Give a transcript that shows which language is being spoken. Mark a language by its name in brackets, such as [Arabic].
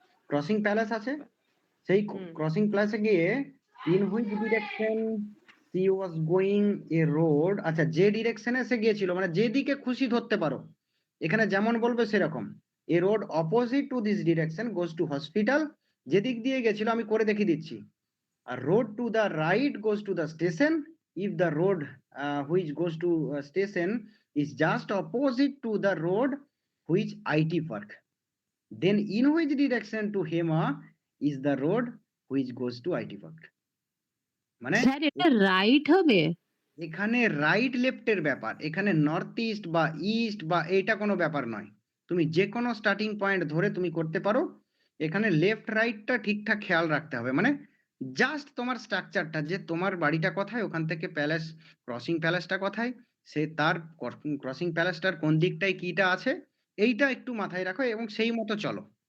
[Bangla] Crossing palace আছে, সেই হুম। [English] Crossing প্লেসে গিয়ে in which direction she was going a road. [Bangla] আচ্ছা, যে ডিরেকশনে সে গিয়েছিল মানে যেদিকে খুশি ধরতে পারো, এখানে যেমন বলবে সেরকম। [English] A road opposite to this direction goes to hospital. [Bangla] যেদিক দিয়ে গেছিল আমি করে দেখিয়ে দিচ্ছি। [English] A road to the right goes to the station. If the road which goes to station is just opposite to the road which IT park, then in which direction to Hema is the road which goes to IT park? [Bangla] মানে sir এটা right হবে? এখানে right লেফটের ব্যাপার, এখানে north east বা east বা এইটা কোনো ব্যাপার নয়। তুমি যে কোনো স্টার্টিং পয়েন্ট ধরে তুমি করতে পারো। এখানে লেফট রাইটটা ঠিকঠাক খেয়াল রাখতে হবে, মানে জাস্ট তোমার স্ট্রাকচারটা যে তোমার বাড়িটা কোথায়, ওখান থেকে প্যালেস ক্রসিং প্যালেসটা কোথায়, সে তার ক্রসিং প্যালেসটার কোন দিকটায় কিটা আছে, এইটা একটু মাথায় রাখো এবং সেই মতো চলো।